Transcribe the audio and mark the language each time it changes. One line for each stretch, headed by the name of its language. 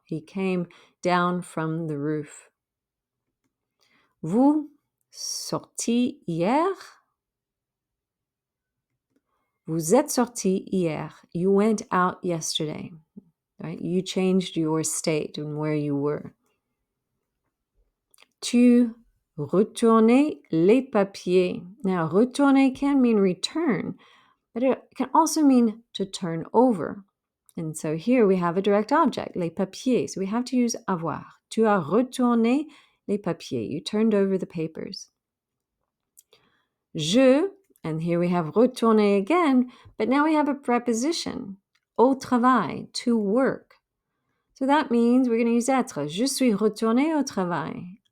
English: He came down from the roof.
French: Vous sorti hier. Vous êtes sorti hier.
English: You went out yesterday. Right? You changed your state and where you were.
French: Tu retournais les papiers.
English: Now, retourner can mean return, but it can also mean to turn over. And so here we have a direct object, les papiers. So we have to use avoir.
French: Tu as retourné les papiers.
English: You turned over the papers. Je, and here we have retourner again, but now we have a preposition, au travail, to work. So that means we're going to use être.
French: Je suis retourné au travail.